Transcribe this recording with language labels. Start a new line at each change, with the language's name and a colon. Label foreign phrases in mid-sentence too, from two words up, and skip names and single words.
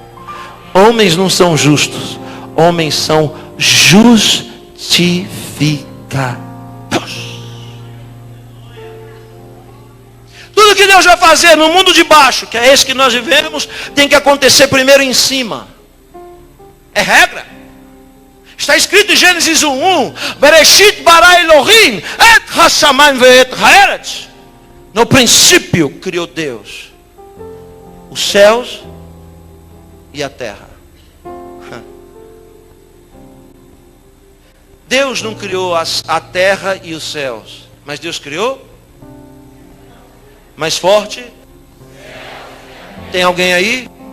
Portuguese: Homens não são justos, homens são justificados. Tudo que Deus vai fazer no mundo de baixo, que é esse que nós vivemos, tem que acontecer primeiro em cima. É regra. Está escrito em Gênesis 1:1,
Hebrew: בראשית ברא אלוהים את השמים ואת הארץ.
Portuguese: No princípio criou Deus os céus e a terra. Deus não criou a terra e os céus, mas Deus criou? Mais forte? Tem alguém aí?